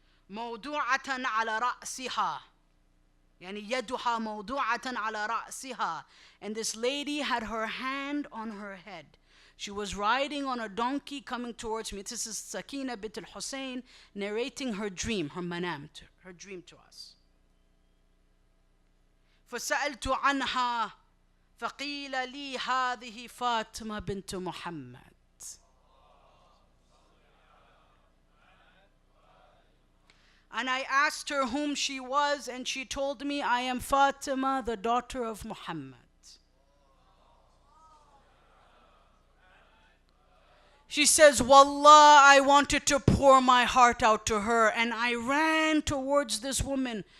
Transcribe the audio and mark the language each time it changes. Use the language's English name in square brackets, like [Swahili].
[Arabic] مَوْضُوعَةً عَلَى رَأْسِهَا, يعني يدها موضوعة على رأسها, [English] and this lady had her hand on her head. She was riding on a donkey coming towards me. This is Sakina bint al-Hussain narrating her dream, her manam, her dream to us. [Arabic] فسألت عنها فقيل لي هذه فاطمة بنت محمد. [English] And I asked her whom she was, and she told me, I am Fatima, the daughter of Muhammad. She says, Wallah, I wanted to pour my heart out to her, and I ran towards this woman.